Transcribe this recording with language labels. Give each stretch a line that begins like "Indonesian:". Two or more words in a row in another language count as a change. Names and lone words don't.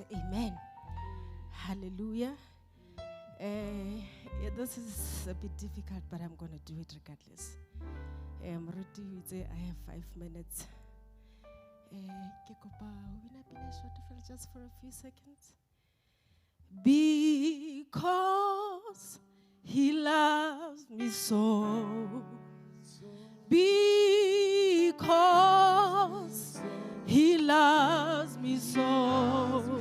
English: Amen. Hallelujah. This is a bit difficult, but I'm going to do it regardless.
Tswana: Moruti o itse
English: I have 5 minutes.
Tswana: Ke kopa o bina pina short fela
English: just for a few seconds. Because he loves me so. Because he loves me so.